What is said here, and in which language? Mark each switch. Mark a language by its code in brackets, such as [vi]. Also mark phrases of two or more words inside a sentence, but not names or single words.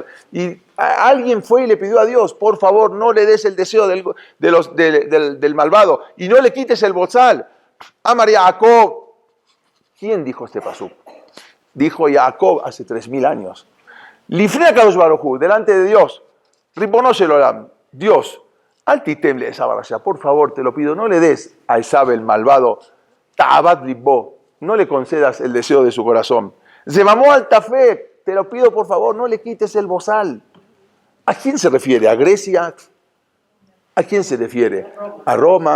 [es] Y alguien fue y le pidió a Dios, por favor, no le des el deseo del malvado y no le quites el bozal. Amar Jacob. ¿Quién dijo este pasuk? Dijo Jacob hace 3000 años. [he] Lifnei Kadosh Baruj Hu, [es] delante de Dios. [he] Ribono shel olam, Dios. Altitem le Esav Rasha, [es] por favor, te lo pido, no le des a Esav el malvado. [he] Ta'abat libbo, [es] no le concedas el deseo de su corazón. [he] Se mamó al tafek, [es] te lo pido por favor, no le quites el bozal. ¿A quién se refiere? ¿A Grecia? ¿A quién se refiere? ¿A Roma?